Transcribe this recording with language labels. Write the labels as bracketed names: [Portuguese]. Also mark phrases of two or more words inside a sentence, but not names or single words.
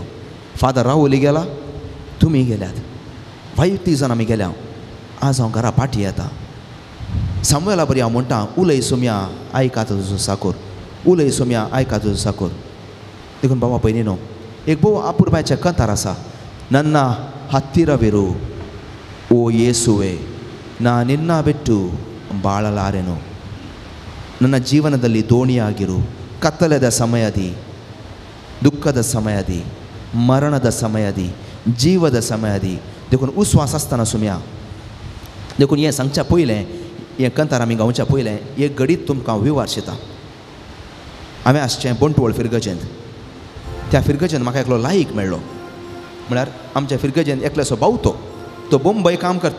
[Konkani] फादर राहुली गेला, तुमी गेल्यात. वायती जाण आमी गेल्या. आज हांव घरा पाटी येता. सामुएला बरी हांव म्हणटा, उलय सोम्या आयका तुजो साकोर, उलय सोम्या आयका तुजो साकोर. देखून बाबा पयलीनो एक भोव अपुर्बाचें कंतार आसा. [Kannada] ನನ್ನ ಹತ್ತಿರವಿರು ಓ ಯೇಸುವೆ, ನಾನಿನ್ನ ಬಿಟ್ಟು ಬಾಳಲಾರೆನು. ನನ್ನ ಜೀವನದಲ್ಲಿ ದೋಣಿಯಾಗಿರು. ಕತ್ತಲೆದ ಸಮಯದಿ, ದುಃಖದ ಸಮಯದಿ, ಮರಣದ ಸಮಯದಿ, ಜೀವದ ಸಮಯದಿ [Konkani] देखून उस्वास आसतना सुम्या. देखून हें सांगच्या पयलें, हें कंतार आमी गावच्या पयलें एक घडीत तुमकां विवार शिता. हांवें आसचें बंटवळ फिरगजेंत. त्या फिरगजेंत म्हाका एकलो लायक मेळ्ळो. म्हळ्यार आमच्या फिरगजेंत एकल्याचो भाव तो मुंबय काम करता.